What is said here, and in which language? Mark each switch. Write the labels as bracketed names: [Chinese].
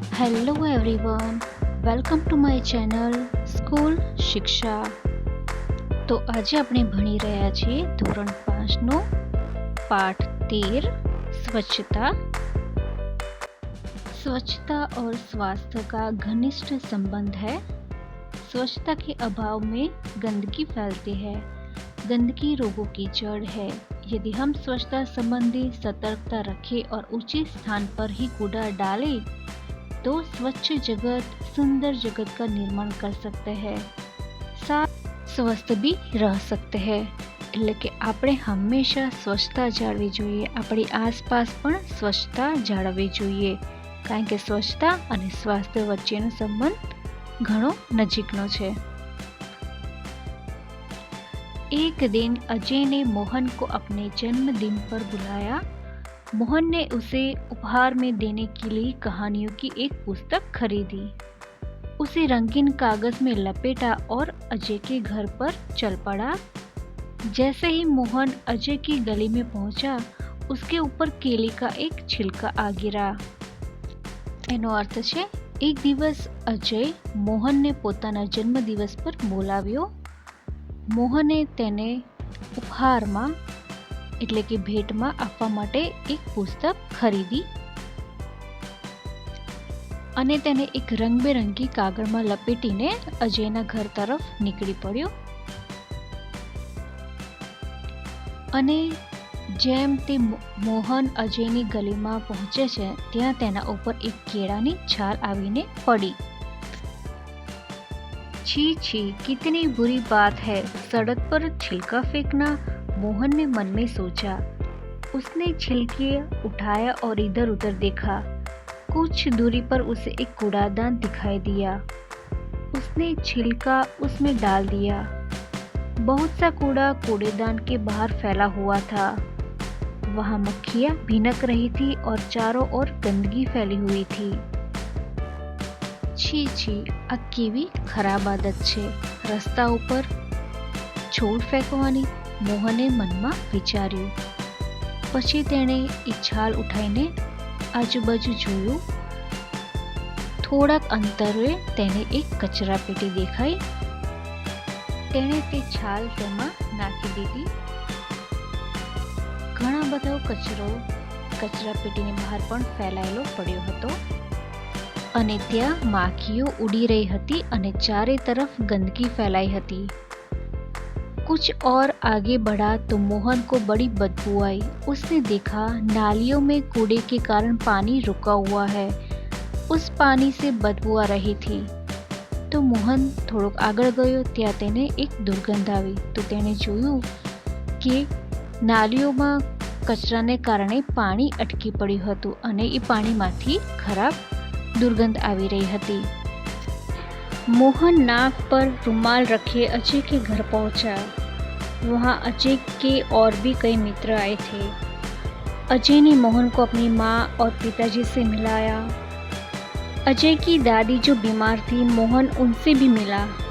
[Gujarati] Hello everyone, welcome to my channel school શિક્ષા. તો આજે આપણે ભણી રહ્યા છીએ ધોરણ 5નો [Hindi] पाठ 13 स्वच्छता. स्वच्छता और स्वास्थ्य का घनिष्ठ संबंध है. स्वच्छता के अभाव में गंदगी फैलती है. गंदगी रोगों की जड़ है. यदि हम स्वच्छता संबंधी सतर्कता रखें और उचित स्थान पर ही कूड़ा डालें तो स्वच्छ जगत सुंदर जगत का निर्माण कर सकते हैं, साथ स्वस्थ भी रह सकते हैं. [Gujarati] એટલે કે આપણે હંમેશા સ્વચ્છતા જાળવવી જોઈએ. આપણી આસપાસ પણ સ્વચ્છતા જાળવવી જોઈએ, કારણ કે સ્વચ્છતા અને સ્વાસ્થ્ય વચ્ચેનો સંબંધ ઘણો નજીકનો છે. [Hindi] एक दिन अजय ने मोहन को अपने जन्मदिन पर बुलाया. मोहन ने उसे उपहार में देने के लिए कहानियों की एक पुस्तक खरीदी. उसे रंगीन कागज में लपेटा और अजय के घर पर चल पड़ा. जैसे ही मोहन अजय की गली में पहुंचा, उसके ऊपर केले का एक छिलका आ गिरा. [Gujarati] એનો અર્થ છે, એક દિવસ અજય મોહનને પોતાના જન્મદિવસ પર બોલાવ્યો. મોહને તેને ઉપહારમાં એટલે કે ભેટમાં આપવા માટે એક પુસ્તક ખરીદી અને તેને એક રંગબેરંગી કાગળમાં લપેટીને અજયના ઘર તરફ નીકળી પડ્યો. અને જેમ તે મોહન અજયની ગલીમાં પહોંચે છે, ત્યાં તેના ઉપર એક કેળાની છાલ આવીને પડી. [Hindi] छी छी, कितनी बुरी बात है, सड़क पर छिलका फेंकना. मोहन ने मन में सोचा. उसने छिलके उठाया और इधर उधर देखा. कुछ दूरी पर उसे एक कूड़ादान दिखाई दिया. उसने छिलका उसमें डाल दिया. बहुत सा कूड़ा कूड़ेदान के बाहर फैला हुआ था. वहाँ मक्खियाँ भिनक रही थी और चारों ओर गंदगी फैली हुई थी. [Gujarati] છી છી, આ કેવી ખરાબ આદત છે, રસ્તા ઉપર છોડ ફેંકવાની. મોહને મનમાં વિચાર્યું. પછી તેણે એ છાલ ઉઠાઈને આજુબાજુ જોયું. થોડાક અંતરે તેને એક કચરા પેટી દેખાઈ. તેણે તે છાલ તેમાં નાખી દીધી. ઘણા બધો કચરો કચરા પેટીની બહાર પણ ફેલાયેલો પડ્યો હતો અને ત્યાં માખીઓ [Hindi] उड़ी रही [Gujarati] હતી અને ચારે [Hindi] तरफ गंदगी फैलाई [Gujarati] હતી. [Hindi] कुछ और आगे बढ़ा तो मोहन को बड़ी बदबू आई. उसने देखा नालियों में कूड़े के कारण पानी रुका हुआ है. उस पानी से बदबू आ रही थी. [Gujarati] तो मोहन થોડોક આગળ ગયો. ત્યાં તેને એક દુર્ગંધ આવી. તો તેણે જોયું કે નાલીઓમાં કચરાને કારણે પાણી અટકી પડ્યું હતું અને એ પાણીમાંથી ખરાબ दुर्गंध आवी रही हती. [Hindi] मोहन नाक पर रुमाल रखे अजय के घर पहुंचा. वहाँ अजय के और भी कई मित्र आए थे. अजय ने मोहन को अपनी माँ और पिताजी से मिलाया. अजय की दादी जो बीमार थी, मोहन उनसे भी मिला.